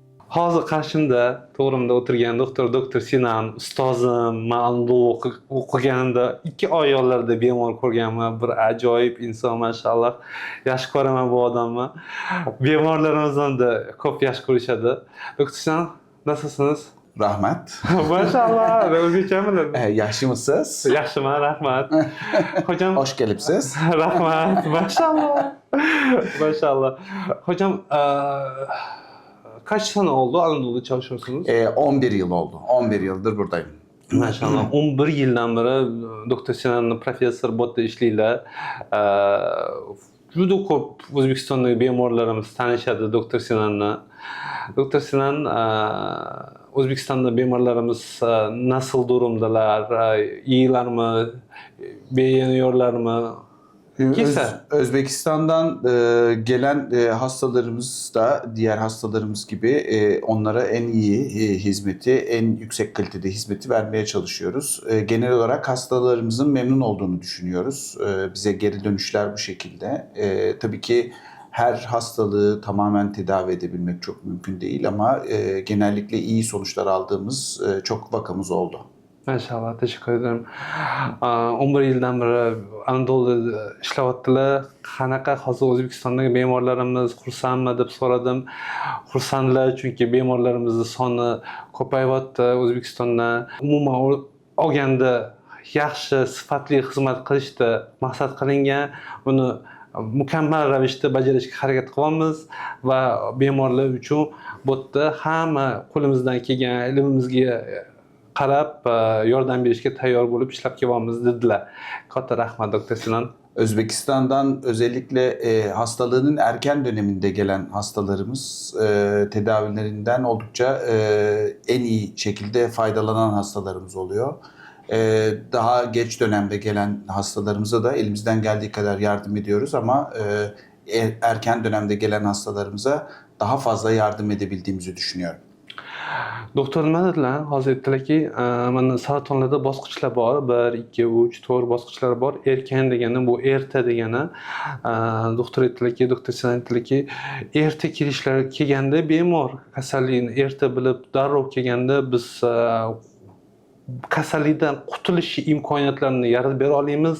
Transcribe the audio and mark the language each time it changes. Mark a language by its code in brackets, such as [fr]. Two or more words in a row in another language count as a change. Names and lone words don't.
[uz] Hozir qarshimda to'g'rimda o'tirgan doktor Sinan ustozim, men Anadolu o'qiganimda 2 oy yollarda bemor ko'rganman. Bir ajoyib inson, mashalloh. Yaxshi ko'raman bu odamni. Bemorlarimiz onda ko'p yaxshi ko'rishadi. [tr] Doktor Sinan, nasılsınız? [uz] Rahmat. Maşallah, o'zbekchami? Yaxshimisiz? Yaxshiman, rahmat. [tr] Hocam, Hoş gelipsiz. rahmat. Maşallah. Maşallah. Hocam, kaç sene oldu Anadolu'da çalışıyorsunuz? 11 yıl oldu. 11 yıldır buradayım. Maşallah. [uz] 11 yildan beri Doktor Sinan'ın professor bo'lib ishlaylar. Juda ko'p O'zbekistondagi bemorlarimiz tanishadi Doktor Sinan'ni. Doktor Sinan, O'zbekistonda bemorlarimiz [tr] nasıl durumdalar? İyilermi? Beğeniyorlarmı? Özbekistan'dan gelen hastalarımız da diğer hastalarımız gibi onlara en iyi hizmeti, en yüksek kalitede hizmeti vermeye çalışıyoruz. Genel olarak hastalarımızın memnun olduğunu düşünüyoruz. Bize geri dönüşler bu şekilde. Tabii ki her hastalığı tamamen tedavi edebilmek çok mümkün değil ama genellikle iyi sonuçlar aldığımız çok vakamız oldu. Maşallah, teşekkür ederim. [uz] 11 yildan beri Anadolu'da ishlayaptilar. Qanaqa hozir O'zbekistondagi bemorlarimiz xursandmi deb so'radim. Xursandlar, chunki bemorlarimizni soni ko'payyapti O'zbekistonda. Umuman olganda yaxshi, sifatli xizmat qilishda maqsad qilingan. Buni mukammal ravishda bajarishga harakat qilyapmiz va bemorlar uchun bu yerda hamma qo'limizdan kelgan ilmimizga qarab yordam berishga tayyor bo'lib ishlab kelyapmiz dedilar. Katta rahmat Doktor Sinan. [tr] Özbekistan'dan özellikle hastalığının erken döneminde gelen hastalarımız tedavilerinden oldukça en iyi şekilde faydalanan hastalarımız oluyor. Daha geç dönemde gelen hastalarımıza da elimizden geldiği kadar yardım ediyoruz ama erken dönemde gelen hastalarımıza daha fazla yardım edebildiğimizi düşünüyorum. [uz] Doktor nima dedilar? Hozir aytdilarki, mana saratonlarda bosqichlar bor. 1, 2, 3, 4 bosqichlar bor. Erken degani bu erta degani. Doktor aytdilarki, Doktor Sinan aytdilarki, erta kelganda bemor kasallikni erta bilib darrov kelganda biz kasallikdan qutulish imkoniyatlarini yaratib bera olamiz.